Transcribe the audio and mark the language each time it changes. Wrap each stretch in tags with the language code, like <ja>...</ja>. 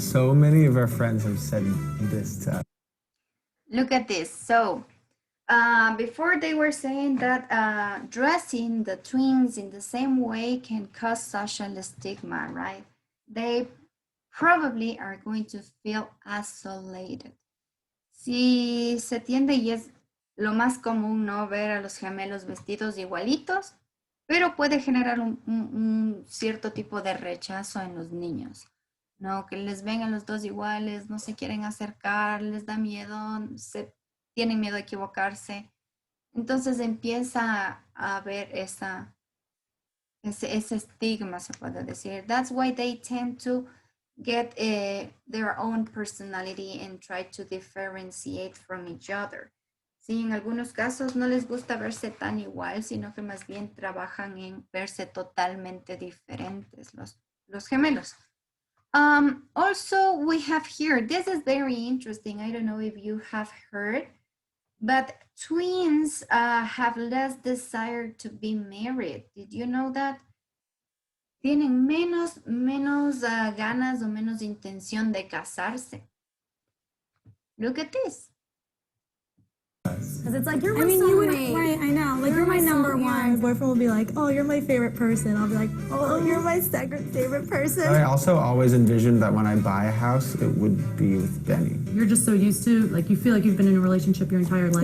<en>So many of our friends have said this to us. Look at this. So before they were saying that dressing the twins in the same way can cause social stigma, right? They probably are going to feel isolated.</en> <es>Si se tiende y es lo más común, ¿no? Ver a los gemelos vestidos igualitos, pero puede generar un cierto tipo de rechazo en los niños, ¿no? Que les ven a los dos iguales, no se quieren acercar, les da miedo, tienen miedo de equivocarse. Entonces empieza a haber ese estigma, se puede decir.</es> <en>That's why they tend to get their own personality and try to differentiate from each other.</en> <es>Sí, en algunos casos no les gusta verse tan igual, sino que más bien trabajan en verse totalmente diferentes los gemelos.</es> <en>Also, we have here, this is very interesting. I don't know if you have heard, but twins have less desire to be married. Did you know that?</en> <es>Tienen menos ganas o menos intención de casarse.</es> <en>Look at this. Because it's like, you're my soulmate. Right, I know. Like, you're my number one. My boyfriend will be like, "Oh, you're my favorite person." I'll be like, "Oh, you're my second favorite person." I also always envisioned that when I buy a house, it would be with Benny. You're just so used to, like, you feel like you've been in a relationship your entire life.</en>